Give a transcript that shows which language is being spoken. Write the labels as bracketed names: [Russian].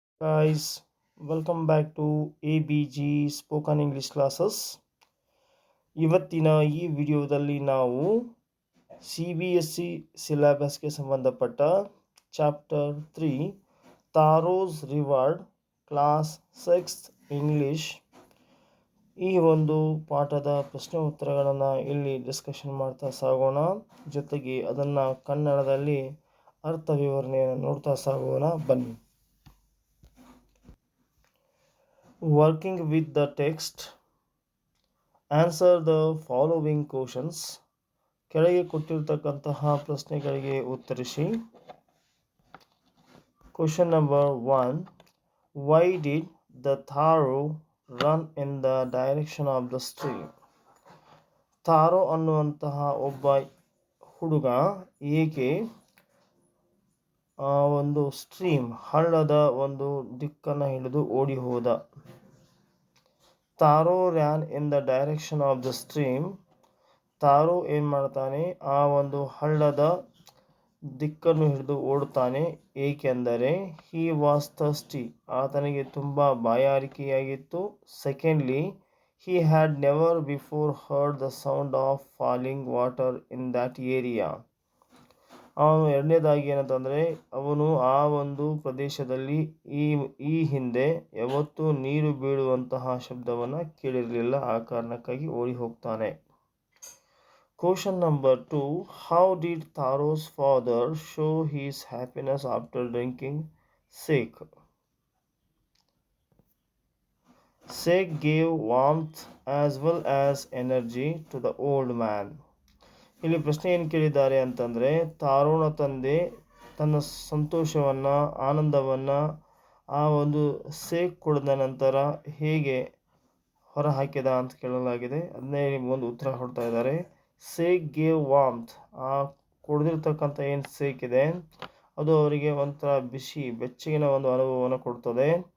[English] Guys, welcome back to ABG spoken English classes. [Kannada] ಇವತ್ತಿನ ಈ ವಿಡಿಯೋದಲ್ಲಿ ನಾವು CBSE ಸಿಲೆಬಸ್ಗೆ ಸಂಬಂಧಪಟ್ಟ ಚಾಪ್ಟರ್ 3 ತಾರೋಸ್ ರಿವಾರ್ಡ್ ಕ್ಲಾಸ್ 6 ಇಂಗ್ಲಿಷ್ ಈ ಒಂದು ಪಾಠದ ಪ್ರಶ್ನೆ ಉತ್ತರಗಳನ್ನು ಇಲ್ಲಿ ಡಿಸ್ಕಷನ್ ಮಾಡ್ತಾ ಸಾಗೋಣ. ಜೊತೆಗೆ ಅದನ್ನು ಕನ್ನಡದಲ್ಲಿ ಅರ್ಥ ವಿವರಣೆಯನ್ನು ನೋಡ್ತಾ ಸಾಗೋಣ. ಬನ್ನಿ. [English] Working with the text, answer the following questions. [Kannada] ಕೆಳಗೆ ಕೊಟ್ಟಿರ್ತಕ್ಕಂತಹ ಪ್ರಶ್ನೆಗಳಿಗೆ ಉತ್ತರಿಸಿ. [English] Question number 1. Why did the Taro run in the direction of the stream? [Kannada] ತಾರೋ ಅನ್ನುವಂತಹ ಒಬ್ಬ ಹುಡುಗ ಏಕೆ ಒಂದು ಸ್ಟ್ರೀಮ್ ಹಳ್ಳದ ಒಂದು ದಿಕ್ಕನ್ನು ಹಿಡಿದು ಓಡಿ ಹೋದ? [English] Taro ran in the direction of the stream. [Kannada] ತಾರೋ ಏನು ಮಾಡ್ತಾನೆ, ಆ ಒಂದು ಹಳ್ಳದ ದಿಕ್ಕನ್ನು ಹಿಡಿದು ಓಡುತ್ತಾನೆ. ಏಕೆಂದರೆ [English] he was thirsty, [Kannada] ಆತನಿಗೆ ತುಂಬ ಬಾಯಾರಿಕೆಯಾಗಿತ್ತು. [English] Secondly, he had never before heard the sound of falling water in that area. [Kannada] ಅವನು ಎರಡನೇದಾಗಿ ಏನಂತಂದರೆ, ಅವನು ಆ ಒಂದು ಪ್ರದೇಶದಲ್ಲಿ ಈ ಹಿಂದೆ ಯಾವತ್ತೂ ನೀರು ಬೀಳುವಂತಹ ಶಬ್ದವನ್ನು ಕೇಳಿರಲಿಲ್ಲ. ಆ ಕಾರಣಕ್ಕಾಗಿ ಓಡಿ ಹೋಗ್ತಾನೆ. [English] Question number 2. How did Taro's father show his happiness after drinking sake? Sake gave warmth as well as energy to the old man. [Kannada] ಇಲ್ಲಿ ಪ್ರಶ್ನೆ ಏನು ಕೇಳಿದ್ದಾರೆ ಅಂತಂದರೆ, ತಾರೋನ ತಂದೆ ತನ್ನ ಸಂತೋಷವನ್ನು, ಆನಂದವನ್ನು ಆ ಒಂದು ಸೇಕ್ ಕುಡಿದ ನಂತರ ಹೇಗೆ ಹೊರಹಾಕಿದ ಅಂತ ಕೇಳಲಾಗಿದೆ. ಅದನ್ನೇ ಒಂದು ಉತ್ತರ ಕೊಡ್ತಾ ಇದ್ದಾರೆ. [English] sake gave warmth, [Kannada] ಆ ಕುಡಿದಿರ್ತಕ್ಕಂಥ ಏನು ಸೇಕ್ ಇದೆ ಅದು ಅವರಿಗೆ ಒಂಥರ ಬೆಚ್ಚಗಿನ ಒಂದು ಅನುಭವವನ್ನು ಕೊಡ್ತದೆ.